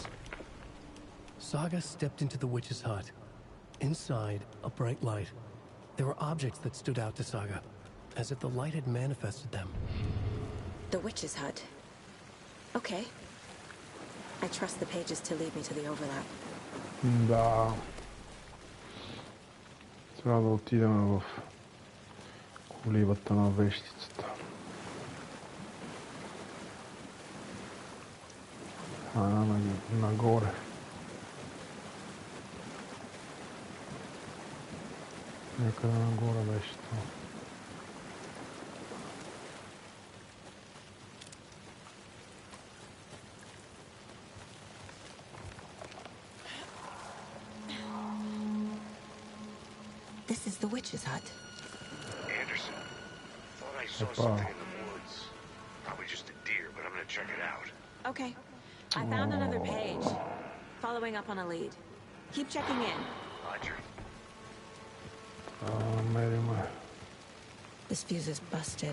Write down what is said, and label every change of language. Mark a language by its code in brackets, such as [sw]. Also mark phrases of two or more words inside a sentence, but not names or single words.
[en] Saga stepped into the witch's hut. Inside, a bright light. There were objects that stood out to Saga, as if the light had manifested them. The witch's hut. Okay. I trust the pages to lead me to the overlap. [bg] Да. Трябва да отидем в колибата на вещицата. Нагоре. Някъде нагоре беше това. [en] This is the witch's hut. Anderson, thought I saw something in the woods. Probably just a deer, but I'm gonna check it out. Okay. I found another page. Following up on a lead. Keep checking in. Roger. This fuse is busted.